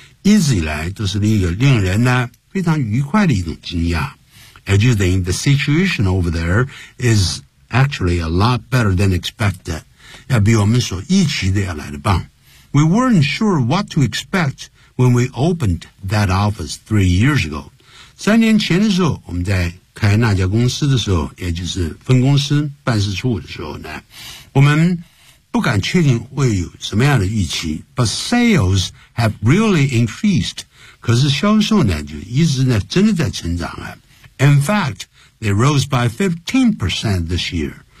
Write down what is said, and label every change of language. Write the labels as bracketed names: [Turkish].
[Chinese] 一直以来都是一个令人呢非常愉快的一种惊讶。也就是等于 [English] the situation over there is actually a lot better than expected. [Chinese] 要比我们所预期的要来得棒。 [English] We weren't sure what to expect when we opened that office 3 years ago. [Chinese] 三年前的时候我们在开那家公司的时候也就是分公司办事处的时候呢我们不敢确定会有什么样的预期 [English] but sales have really increased [Chinese] 可是销售呢就一直呢真的在成长啊 [English] in fact they rose by 15% this year